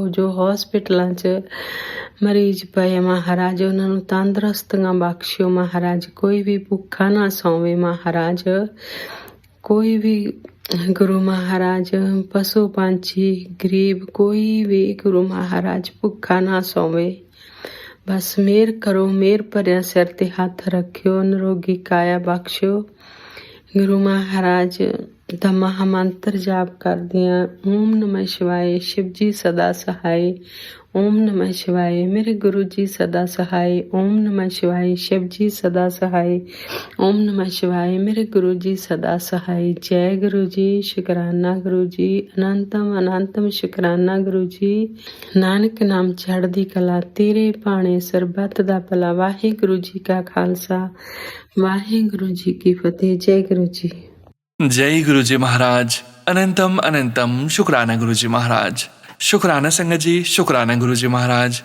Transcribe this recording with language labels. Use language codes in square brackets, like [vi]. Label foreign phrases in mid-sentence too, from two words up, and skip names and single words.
[pa] ਜੋ ਹਸਪੀਟਲਾਂ 'ਚ ਮਰੀਜ਼ ਪਏ ਮਹਾਰਾਜ ਉਹਨਾਂ ਨੂੰ ਤੰਦਰੁਸਤੀਆਂ ਬਖਸ਼ਿਓ ਮਹਾਰਾਜ, ਕੋਈ ਵੀ ਭੁੱਖਾ ਨਾ ਸੌਵੇ ਮਹਾਰਾਜ, ਕੋਈ ਵੀ ਗੁਰੂ ਮਹਾਰਾਜ ਪਸ਼ੂ ਪੰਛੀ ਗਰੀਬ ਕੋਈ ਵੀ ਗੁਰੂ ਮਹਾਰਾਜ ਭੁੱਖਾ ਨਾ ਸੌਵੇ। ਬਸ ਮਿਹਰ ਕਰੋ, ਮਿਹਰ ਭਰਿਆ ਸਿਰ ਤੇ ਹੱਥ ਰੱਖਿਓ, ਨਿਰੋਗੀ ਕਾਇਆ ਬਖਸ਼ਿਓ। ਗੁਰੂ ਮਹਾਰਾਜ ਦਾ ਮਹਾਮੰਤਰ ਜਾਪ ਕਰਦੇ ਹਾਂ। [hi] ओम नमः शिवाय शिव जी सदा सहाय। ओम नमः शिवाय मेरे गुरु जी सदा सहाय। ओम नमः शिवाय शिव जी सदा सहाय। ओम नमः शिवाय मेरे गुरु जी सदा सहाय। जय गुरु जी, शुकराना गुरु जी, अनंतम अनंतम शुकराना गुरु जी। [pa] ਨਾਨਕ ਨਾਮ ਚੜ੍ਹਦੀ ਕਲਾ ਤੇਰੇ ਭਾਣੇ ਸਰਬੱਤ ਦਾ ਭਲਾ। वाहिगुरु जी का खालसा, वाहिगुरु जी की फतेह। [hi] जय गुरु जी। जय गुरु जी महाराज। अनंतम अनंतम शुक्राना गुरु जी महाराज। शुक्राना संगत जी, शुक्राना गुरु जी महाराज।